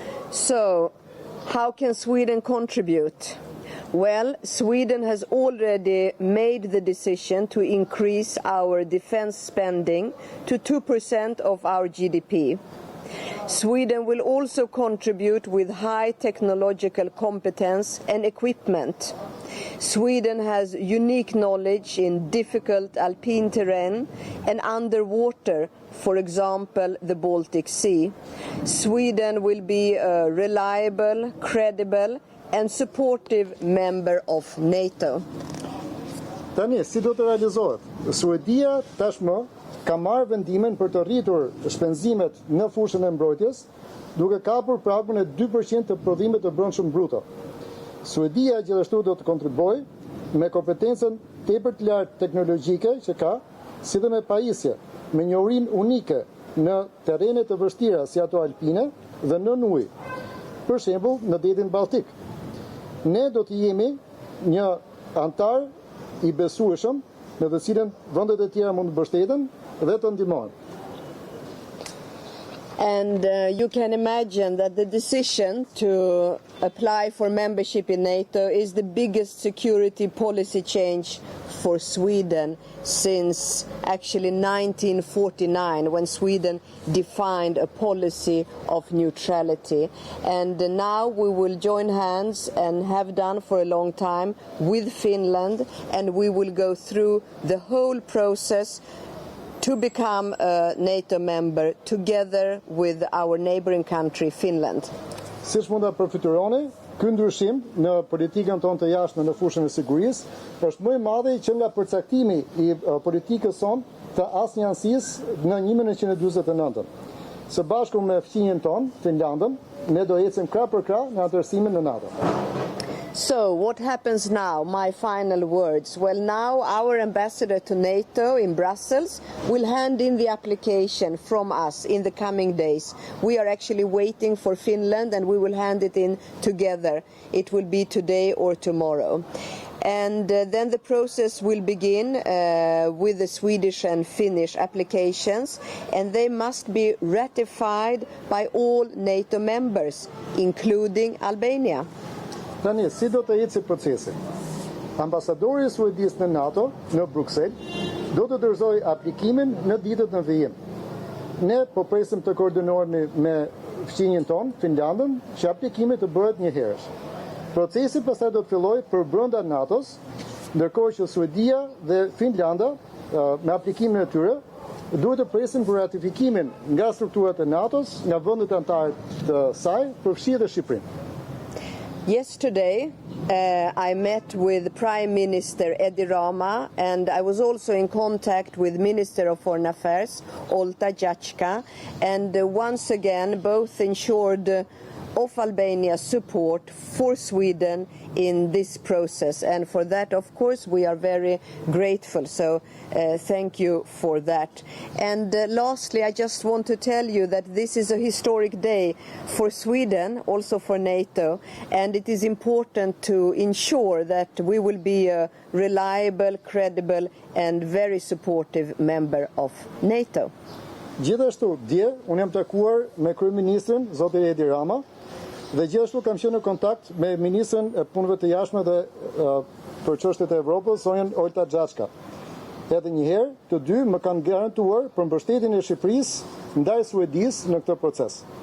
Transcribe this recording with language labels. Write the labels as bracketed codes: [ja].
[en] So, how can Sweden contribute? Well, Sweden has already made the decision to increase our defense spending to 2% of our GDP. Sweden will also contribute with high technological competence and equipment. Sweden has unique knowledge in difficult alpine terrain and underwater, for example, the Baltic Sea. Sweden will be a reliable, credible and supportive member of NATO. [sq] Tani, si do të realizohet? Suedia tashmë ka marrë vendimin për të rritur shpenzimet në fushën e mbrojtjes, duke kapur pragun e 2% të prodhimit të brendshëm bruto. Suedia gjithashtu do të kontribuojë me kompetencën tepër të lartë teknologjike që ka, si dhe me pajisje, me njohurinë unike në terrene të vështira si ato alpine dhe nën ujë, për shembull në detin Baltik. Ne do të jemi një antar i besueshëm në të cilën vendet e tjera mund të mbështeten dhe të ndihmojnë. [en] And you can imagine that the decision to apply for membership in NATO is the biggest security policy change for Sweden since actually 1949, when Sweden defined a policy of neutrality. And now we will join hands, and have done for a long time, with Finland, and we will go through the whole process to become a NATO member together with our neighboring country, Finland. [sq] Siç mund ta përfituroni, ky ndryshim në politikën tonë të jashtme në fushën e sigurisë është më i madh që nga përcaktimi i politikës sonë të asnjëansisë në 1949. Së bashku me fqinjen tonë, Finlandën, ne do ecim krah për krah në anëtarësimin në NATO. [en] So, what happens now? My final words. Well, now our ambassador to NATO in Brussels will hand in the application from us in the coming days. We are actually waiting for Finland, and we will hand it in together. It will be today or tomorrow. And then the process will begin with the Swedish and Finnish applications, and they must be ratified by all NATO members, including Albania. [sq] Tani, si do të ecë procesi? Ambasadori i Suedisë në NATO në Bruksel do të dorëzojë aplikimin në ditët në vijim. Ne po presim të koordinohemi me fqinjen tonë, Finlandën, që aplikimi të bëhet një herësh. Procesi pastaj do të fillojë për brenda NATO-s, ndërkohë që Suedia dhe Finlanda me aplikimin e tyre duhet të presin për ratifikimin nga strukturat e NATO-s, nga vendet anëtare të saj, përfshi edhe Shqipërinë. [en] Yesterday, I met with Prime Minister Rama, and I was also in contact with Minister of Foreign Affairs, Olta Jachka, and once again both ensured of Albania's support for Sweden in this process, and for that, of course, we are very grateful. So thank you for that. And lastly, I just want to tell you that this is a historic day for Sweden, also for NATO, and it is important to ensure that we will be a reliable, credible and very supportive member of NATO. [sq] Gjithashtu, dje, unë jam takuar me kryeministrin, zoti Rama, dhe gjithashtu kam qenë në kontakt me ministrin e punëve të jashtme dhe për çështjet e Evropës, zonën Olta Jachka. Edhe njëherë, të dy më kanë garantuar për mbështetjen e Shqipërisë ndaj Suedisë në këtë proces.